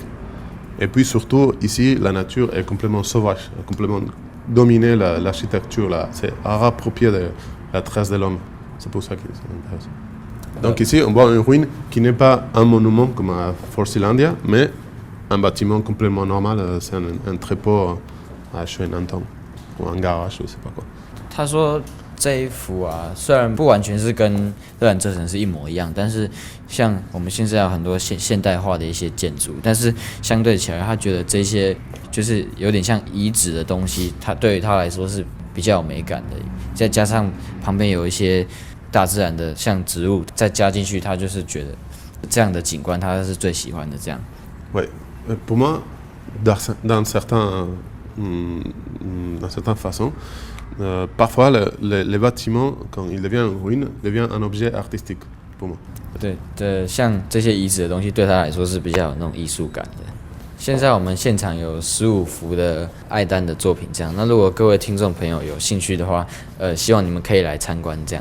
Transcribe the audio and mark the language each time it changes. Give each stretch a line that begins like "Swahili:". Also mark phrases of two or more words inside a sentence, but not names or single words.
French: Et puis surtout, ici, la nature est complètement sauvage, complètement dominée l'architecture, là. C'est approprié de la trace de l'homme. C'est pour ça que ça m'intéresse. Donc ici, on voit une ruine qui n'est pas un monument comme à Fort Zeelandia, mais un bâtiment complètement normal. C'est un trépeau à Nanton, ou un garage, je ne sais pas quoi.
Chinese: 他说这一幅啊，虽然不完全是跟热兰遮城是一模一样，但是像我们现在有很多现代化的一些建筑，但是相对起来，他觉得这些就是有点像遗址的东西，他对于他来说是比较有美感的。再加上旁边有一些大自然的像植物，再加进去，他就是觉得这样的景观他是最喜欢的。这样。
French: Ouais, pour moi, dans certaines façons. Parfois, les bâtiments, quand ils deviennent une ruine, deviennent un objet artistique pour moi.
Chinese: 对，像这些遗址的东西，对他来说是比较有那种艺术感的。现在我们现场有15幅的艾丹的作品，这样。那如果各位听众朋友有兴趣的话，希望你们可以来参观这样。